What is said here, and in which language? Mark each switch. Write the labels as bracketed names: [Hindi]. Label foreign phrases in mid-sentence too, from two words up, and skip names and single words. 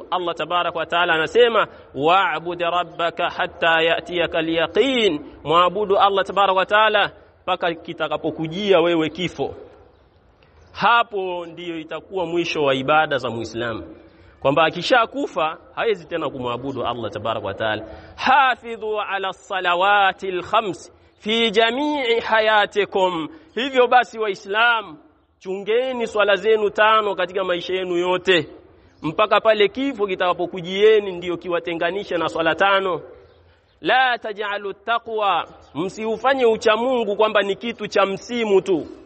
[Arabic] الله تبارك وتعالى anasema اعبد ربك حتى يأتيك اليقين muabudu الله تبارك وتعالى [Swahili] mpaka kitakapokujia wewe kifo. Hapo ndiyo itakuwa mwisho wa ibada za Muislamu, kwamba akishakufa hawezi tena kumwabudu [Arabic] الله تبارك وتعالى. حافظوا على الصلوات الخمس في جميع حياتكم. [Swahili] Hivyo basi Waislamu, chungeni swala zenu 5 katika maisha yenu yote, mpaka pale kifo kitakapokujieni ndiyo kiwatenganisha na swala 5. [Arabic] لا تجعلوا التقوى, [Swahili] msiufanye ucha Mungu kwamba ni kitu cha msimu tu.